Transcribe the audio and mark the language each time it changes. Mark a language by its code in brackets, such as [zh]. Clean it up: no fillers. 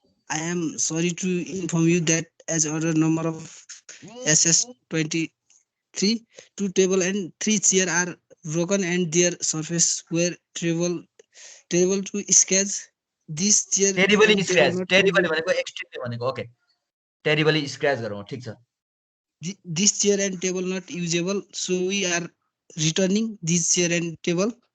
[en] I am sorry to inform you that as order number of SS23, 2 table and 3 chair are broken and their surface were terrible to scratch. This chair terribly and scratch table not [ne] terribly भनेको extremely भनेको okay terribly scratch गरौँ ठीक छ [en] this chair and table not usable, so we are returning this chair and table.